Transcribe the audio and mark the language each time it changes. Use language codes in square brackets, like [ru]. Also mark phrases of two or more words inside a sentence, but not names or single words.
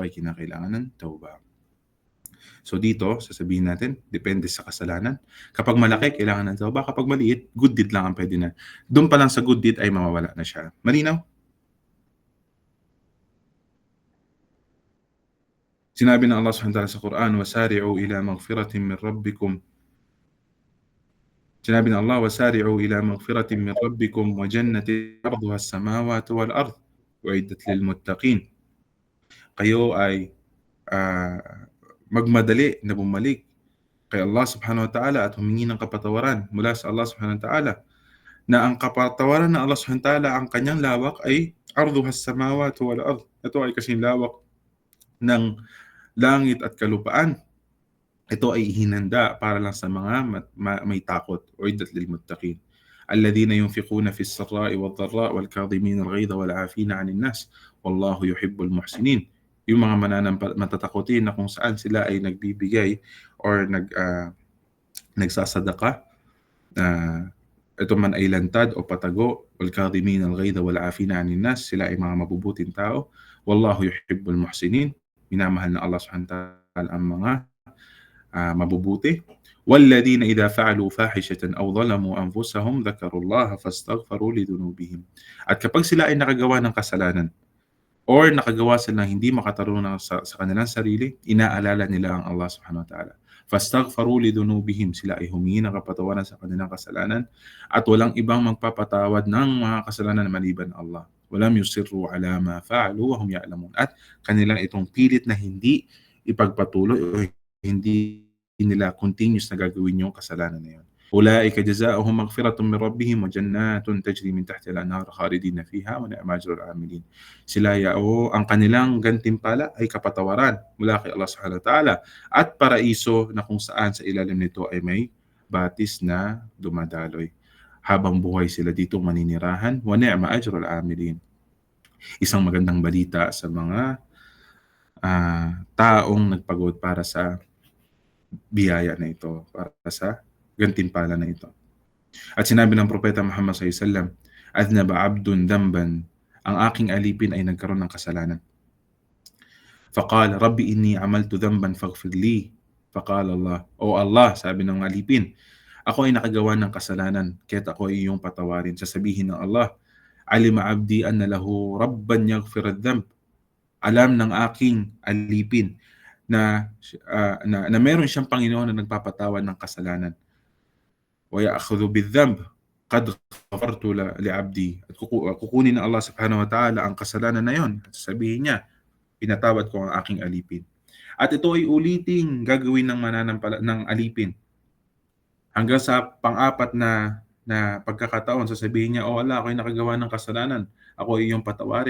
[tl] So dito, sasabihin natin, depende sa kasalanan. Kapag malaki, kailangan ng tauba. Kapag maliit, [en] good deed [tl] lang ang pwede na. Doon pa lang sa [en] good deed [tl] ay mawawala na siya. Malinaw? Sinabi ng Allah [ar] سبحانه وتعالى [tl] sa Quran, [ar] "وسارعوا إلى مغفرة من ربكم." Sinabi ng Allah, "وسارعوا إلى مغفرة من ربكم وجنة عرضها السماوات والأرض أعدت للمتقين." [tl] Kayo ay magmadali na bumalik kay Allah [ar] سبحانه وتعالى [tl] at humingi ng kapatawaran mula sa Allah [ar] سبحانه وتعالى, [tl] na ang kapatawaran ng Allah [ar] سبحانه وتعالى, [tl] ang kanyang lawak ay [ar] عرضها السماوات والأرض. [tl] Ito ay kasing lawak ng langit at kalupaan. Ito ay ihinanda para lang sa mga may takot. [ar] أعدت للمتقين الذين ينفقون في السراء والضراء والكاظمين الغيظ والعافين عن الناس والله يحب المحسنين. [tl] Yung mga matatakutin na kung saan sila ay nagbibigay or nagsasadaka, ito man ay lantad o patago, [ar] والكاظمين الغيظ والعافين عن الناس, [tl] sila ay mga mabubuting tao. [ar] والله يحب المحسنين, [tl] minamahal na Allah [ar] سبحانه وتعالى [tl] ang mga mabubuti. [ar] وَالَّذِينَ إِذَا فَعَلُوا فَاحِشَةً أَوْ ظَلَمُوا أَنفُسَهُمْ ذَكَرُوا اللَّهَ فَاسْتَغْفَرُوا لِذُنُوبِهِمْ. [tl] At kapag sila ay nakagawa ng kasalanan or nakagawa sila ng hindi makatarungan sa kanilang sarili, inaalala nila ang Allah [ar] سبحانه وتعالى. فَاسْتَغْفَرُوا لِذُنُوبِهِمْ, [tl] sila ay humingi ng kapatawaran sa kanilang kasalanan at walang ibang magpapatawad ng mga kasalanan maliban Allah. [ar] وَلَمْ يُصِرُّوا عَلَى مَا فَعَلُوا وَهُمْ يَعْلَمُونَ. [tl] At kanilang itong pilit na hindi ipagpatuloy o hindi nila continuous na gagawin yung kasalanan na yun. [ar] أولئك جزاؤهم مغفرة من ربهم وجنات تجري من تحتها الأنهار خالدين فيها ونعم أجر العاملين. [tl] Sila ang kanilang gantimpala ay kapatawaran mula kay Allah [ar] سبحانه وتعالى [tl] at paraiso na kung saan sa ilalim nito ay may batis na dumadaloy. Habang buhay sila dito maninirahan, [ar] ونعم أجر العاملين. [tl] Isang magandang balita sa mga taong nagpagod para sa biyaya na ito, para sa gantimpala na ito. [ar] At sinabi ng Propeta Muhammad صلى الله عليه وسلم أذنب عبد ذنبا," [tl] ang aking alipin ay nagkaroon ng kasalanan. [ar] فقال رب إني عملت ذنبا فاغفر لي." فقال الله, "O Allah," [tl] sabi ng alipin, "ako ay nakagawa ng kasalanan, kaya't ako ay iyong patawarin." [ar] Sasabihin ng Allah, "علم عبدي أن له ربا يغفر الذنب." [tl] Alam ng aking alipin na meron siyang Panginoon na nagpapatawad ng kasalanan. [ar] ويأخذ بالذنب قد غفرت لعبدي. [tl] At kukunin ng Allah [ar] سبحانه وتعالى [tl] ang kasalanan na yon at sabihin niya, pinatawad ko ang aking alipin. At ito ay uliting gagawin ng alipin hanggang sa pang-apat na pagkakataon. Sasabihin niya, "O Allah, ako ay nakagawa ng kasalanan, ako ay iyong patawarin."